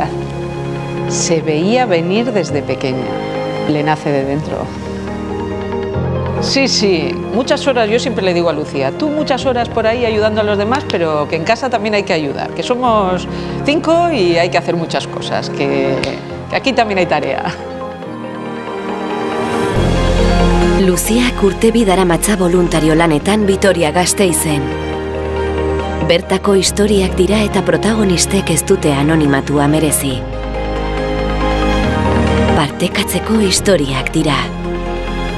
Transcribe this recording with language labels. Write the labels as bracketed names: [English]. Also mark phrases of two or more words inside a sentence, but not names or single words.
[Spanish] Se veía venir desde pequeña. Le nace de dentro. Sí, muchas horas, yo siempre le digo a Lucía, tú muchas horas por ahí ayudando a los demás, pero que en casa también hay que ayudar, que somos 5 y hay que hacer muchas cosas, que aquí también hay tarea. [Basque] Luziak urte daramatza voluntario lanetan Vitoria-Gasteizen. Bertako historiak dira eta protagonistek ez dute anonimatua merezi. Partekatzeko historiak dira.